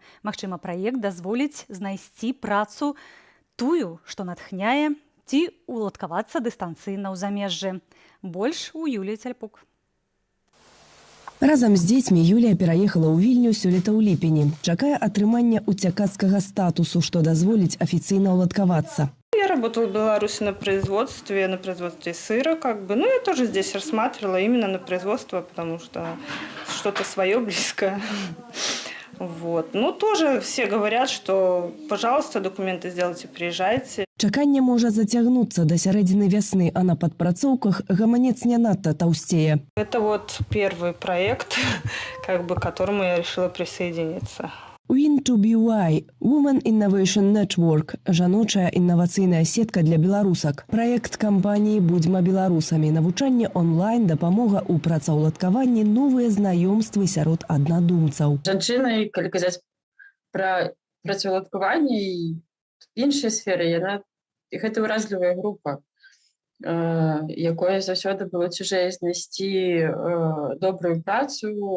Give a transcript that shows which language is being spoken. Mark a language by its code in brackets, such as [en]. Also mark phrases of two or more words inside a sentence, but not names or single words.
[be] Магчыма, праект дазволіць знайсці працу тую, што натхняе, ці уладкавацца дыстанцыйна ў замежжы. Больш у Юліі Цяльпук. Разам з дзецьмі Юлія пераехала ў Вільню сёлета ў ліпені. Чакае атрымання уцякацкага статусу, што дазволіць афіцыйна уладкавацца. [ru] Я работала в Беларуси на производстве сыра, Ну, я тоже здесь рассматривала именно на производство, потому что что-то свое близкое. Вот. Ну, тоже все говорят, что, пожалуйста, документы сделайте, приезжайте. [be] Чаканне можа зацягнуцца да сярэдзіны вясны, а на падпрацоўках гаманец не надта таўсцее. [ru] Это вот первый проект, к которому я решила присоединиться. [en] Win2BY – Women Innovation Network – [be] жаночая інавацыйная сетка для беларусак. Праект кампаніі «Будзьма беларусамі», навучанне онлайн, дапамога ў працаўладкаванні, новыя знаёмствы сярод аднадумцаў. Жанчыны, калі казаць пра працаўладкаванне і іншыя сферы, гэта ўразлівая група, якой заўсёды было цяжэй знайсці добрую працу.